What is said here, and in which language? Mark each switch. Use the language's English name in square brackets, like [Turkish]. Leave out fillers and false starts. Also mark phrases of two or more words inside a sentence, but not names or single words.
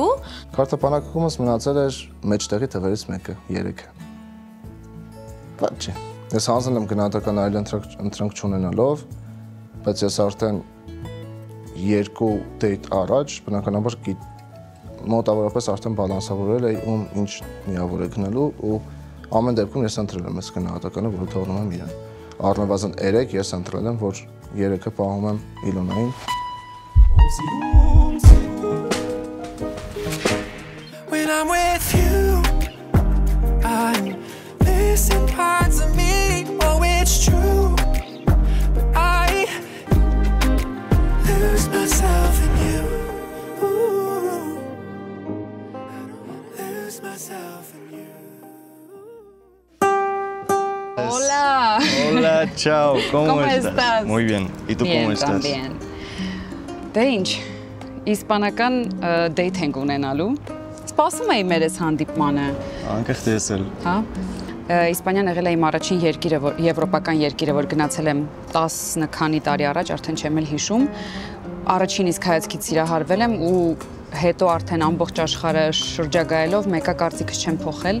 [Armenian] Քարտապանակումս մնացել էր մեջտեղի թվերից մեկը, 3-ը։ Բայց չէ։ Ես հանձնել եմ գնահատական այլ ընտրանք չունենալով, բայց ես արդեն 2 դեյթ առաջ բնականաբար մոտավորապես արդեն բալանսավորել էի ում ինչ միավոր է գնելու ու ամեն դեպքում ես ընտրել եմ այս գնահատականը, որը թողնում եմ իրան։ Առնվազն 3 ես ընտրել եմ, որ 3-ը պահում եմ Իլոնային։ [English] When I'm with you, I'm missing parts of me. Oh, it's true, but I lose myself in you. Lose myself in you. [Spanish] Hola. Hola, chao. ¿Cómo estás? Muy bien. ¿Y tú cómo estás? Bien, [Armenian] Դե ինչ, իսպանական դեյթ ենք ունենալու։ Սպասում էի մեր այս հանդիպմանը։ Անկեղծ տեսել։ Հա։ Իսպանիան եղել է իմ առաջին երկիրը, եվրոպական երկիրը, որ գնացել եմ 10 քանի տարի առաջ, արդեն չեմ էլ հիշում։ Առաջին իսկ հայացքից սիրահարվել եմ ու հետո արդեն ամբողջ աշխարհը շրջագայելով մեկը կարծիքս չեմ փոխել։